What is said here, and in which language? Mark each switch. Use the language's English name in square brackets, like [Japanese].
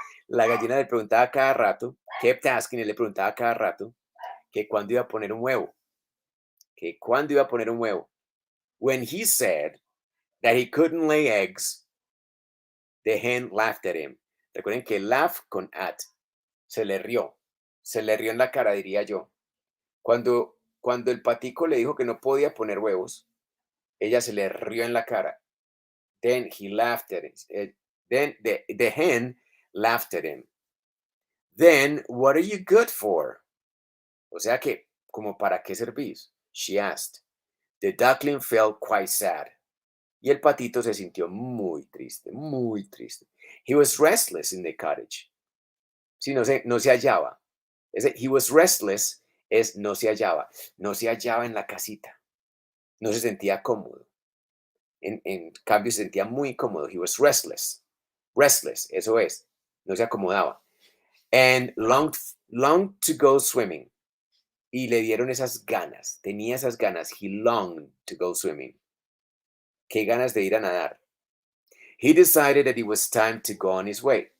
[Spanish] La gallina le preguntaba cada rato, [English] kept asking, [Spanish] y le preguntaba cada rato que cuándo iba a poner un huevo. Que cuándo iba a poner un huevo. [English] When he said that he couldn't lay eggs, the hen laughed at him. [Spanish] Recuerden que laugh con at. Se le rió en la cara, diría yo. Cuando el patico le dijo que no podía poner huevos, ella se le rió en la cara. [English] Then he laughed at it. Then the hen laughed at him. Then, what are you good for? [Spanish] O sea que, ¿como para qué servís? [English] She asked. The duckling felt quite sad. [Spanish] Y el patito se sintió muy triste, muy triste. [English] He was restless in the cottage. [Spanish] Sí, no se hallaba. [English] He was restless [Spanish] es no se hallaba. No se hallaba en la casita. No se sentía cómodo. En cambio, se sentía muy cómodo. [English] He was restless. Restless, [Spanish] eso es. No se acomodaba. [English] And longed to go swimming. [Spanish] Y le dieron esas ganas. Tenía esas ganas. [English] He longed to go swimming. [Spanish] Qué ganas de ir a nadar. [English] He decided that it was time to go on his way.